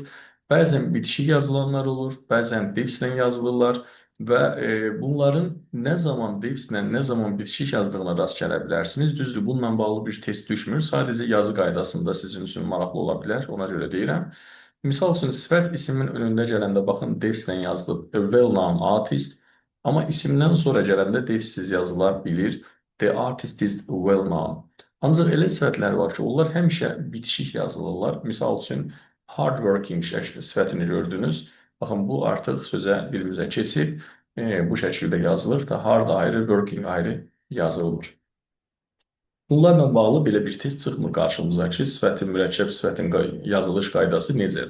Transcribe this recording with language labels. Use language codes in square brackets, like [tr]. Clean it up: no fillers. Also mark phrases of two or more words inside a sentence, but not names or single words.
[az] Bəzən bitişik yazılanlar olur, bəzən defislə yazılırlar və bunların nə zaman defislə, nə zaman bitişik yazdığına rast gələ bilərsiniz. Düzdür, bununla bağlı bir test düşmür. Sadəcə yazı qaydasında sizin üçün maraqlı ola bilər, ona görə deyirəm. Misal üçün, sifət isimin önündə gələndə baxın, defislə yazılıb, [en] a well-known artist, [az] amma isimdən sonra gələndə defisiz yazılar bilir, [en] the artist is well-known. [az] Ancaq elə sifətlər var ki, onlar həmişə bitişik yazılırlar. Misal üçün, hardworking sifətini gördünüz. Baxın, bu artıq sözə dilimizə keçib, bu şəkildə yazılır da, hard ayrı, working ayrı yazılmır. Bunlarla bağlı belə bir test çıxmır qarşımıza ki, sifətin, mürəkkəb sifətin yazılış qaydası necədir?